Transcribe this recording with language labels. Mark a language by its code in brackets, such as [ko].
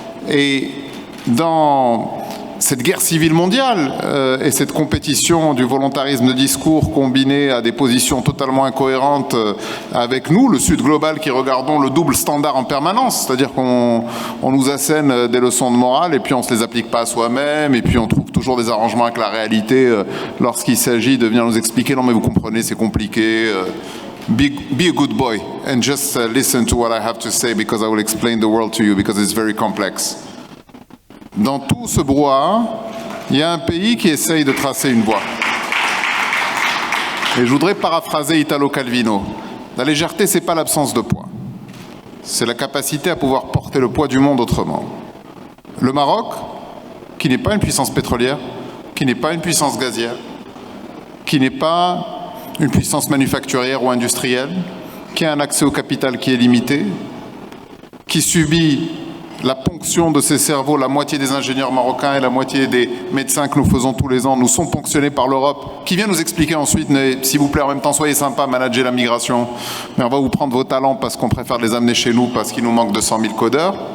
[fr] Et dans cette guerre civile mondiale et cette compétition du volontarisme de discours combiné à des positions totalement incohérentes avec nous, le Sud global qui regardons le double standard en permanence, c'est-à-dire qu'on nous assène des leçons de morale et puis on ne se les applique pas à soi-même et puis on trouve toujours des arrangements avec la réalité lorsqu'il s'agit de venir nous expliquer « non mais vous comprenez, c'est compliqué ». [en] Be a good boy and just listen to what I have to say because I will explain the world to you because it's very complex. [fr] Dans tout ce brouhaha, il y a un pays qui essaye de tracer une voie. Et je voudrais paraphraser Italo Calvino. La légèreté, ce n'est pas l'absence de poids. C'est la capacité à pouvoir porter le poids du monde autrement. Le Maroc, qui n'est pas une puissance pétrolière, qui n'est pas une puissance gazière, qui n'est pas une puissance manufacturière ou industrielle, qui a un accès au capital qui est limité, qui subit la ponction de ses cerveaux, la moitié des ingénieurs marocains et la moitié des médecins que nous faisons tous les ans nous sont ponctionnés par l'Europe, qui vient nous expliquer ensuite, s'il vous plaît, en même temps, soyez sympa, managez la migration, mais on va vous prendre vos talents parce qu'on préfère les amener chez nous parce qu'il nous manque 200 000 codeurs.